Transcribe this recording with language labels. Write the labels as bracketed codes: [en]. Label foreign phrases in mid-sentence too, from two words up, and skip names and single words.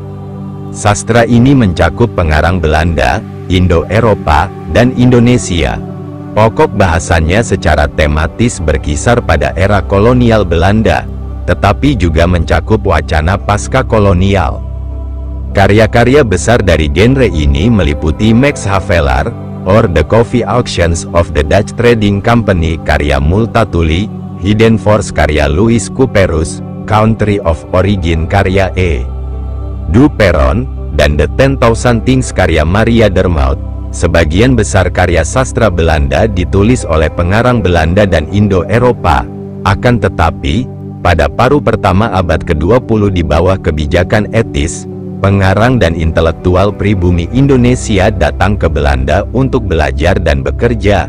[id] Sastra ini mencakup pengarang Belanda, Indo-Eropa, dan Indonesia. Pokok bahasanya secara tematis berkisar pada era kolonial Belanda, tetapi juga mencakup wacana pasca kolonial. Karya-karya besar dari genre ini meliputi Max Havelaar, or The Coffee Auctions of the Dutch Trading Company karya Multatuli, Hidden Force karya Louis Couperus, Country of Origin karya E. Du Perron, dan The 10,000 Things karya Maria Dermout. Sebagian besar karya sastra Belanda ditulis oleh pengarang Belanda dan Indo-Eropa. Akan tetapi, pada paruh pertama abad ke-20 di bawah kebijakan etis, pengarang dan intelektual pribumi Indonesia datang ke Belanda untuk belajar dan bekerja.